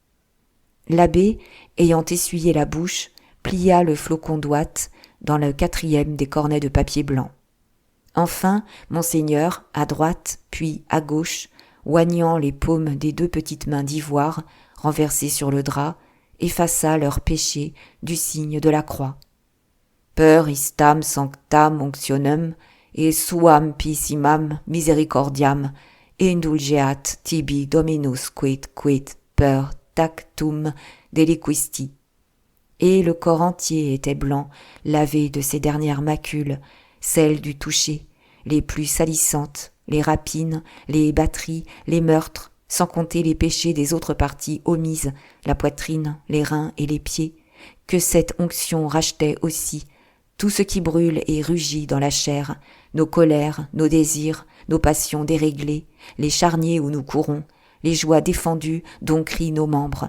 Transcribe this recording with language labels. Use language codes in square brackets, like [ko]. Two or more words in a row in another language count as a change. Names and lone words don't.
[fr] L'abbé, ayant essuyé la bouche, plia le flocon d'ouate dans le 4e des cornets de papier blanc. Enfin, Monseigneur, à droite, puis à gauche, oignant les paumes des 2 petites mains d'ivoire, renversées sur le drap, effaça leurs péchés du signe de la croix. [la] Per istam sanctam onctionem et suam pissimam misericordiam indulgeat tibi Dominus quid per tactum deliquisti. [fr] Et le corps entier était blanc, lavé de ses dernières macules, celles du toucher, les plus salissantes, les rapines, les batteries, les meurtres, sans compter les péchés des autres parties omises, la poitrine, les reins et les pieds, que cette onction rachetait aussi, tout ce qui brûle et rugit dans la chair, nos colères, nos désirs, nos passions déréglées, les charniers où nous courons, les joies défendues dont crient nos membres.